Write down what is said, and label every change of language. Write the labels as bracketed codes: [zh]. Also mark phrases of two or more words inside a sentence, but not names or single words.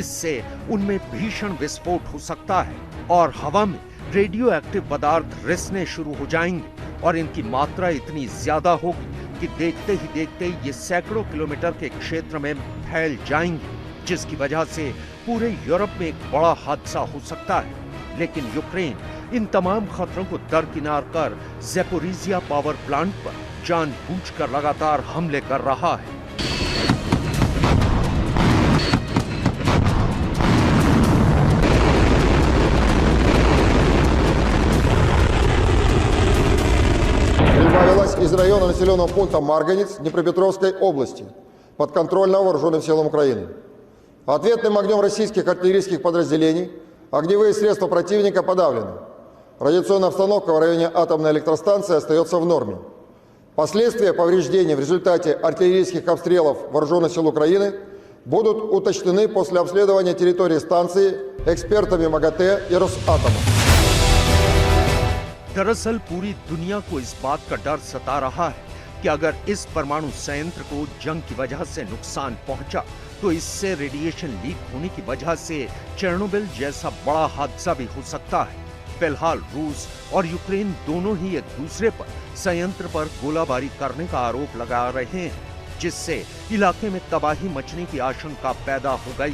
[hi] इससे उनमें भीषण विस्फोट हो सकता है और हवा में [en] radio active [hi] पदार्थ रिसने शुरू हो जाएंगे और इनकी मात्रा इतनी ज्यादा होगी कि देखते ही देखते ये सैकड़ों किलोमीटर के क्षेत्र में फैल जाएंगे, जिसकी वजह से पूरे यूरोप में एक बड़ा हादसा हो सकता है। लेकिन यूक्रेन इन तमाम खतरों को दरकिनार कर ज़ैपोरिज़िया [en] power plant [hi] पर जानबूझकर लगातार हमले कर रहा है। [ru] Из района населенного пункта Марганец Днепропетровской области, подконтрольного вооруженным силам Украины. Ответным огнем российских артиллерийских подразделений огневые средства противника подавлены. Радиационная обстановка в районе атомной электростанции остается в норме. Последствия повреждений в результате артиллерийских обстрелов вооруженных сил Украины будут уточнены после обследования территории станции экспертами МАГАТЭ и Росатома. [hi] दरअसल पूरी दुनिया को इस बात का डर सता रहा है कि अगर इस परमाणु संयंत्र को जंग की वजह से नुकसान पहुंचा तो इससे रेडिएशन लीक होने की वजह से चेर्नोबिल जैसा बड़ा हादसा भी हो सकता है। फिलहाल रूस और यूक्रेन दोनों ही एक दूसरे पर संयंत्र पर गोलाबारी करने का आरोप लगा रहे हैं, जिससे इलाके में तबाही मचने की आशंका पैदा हो गई।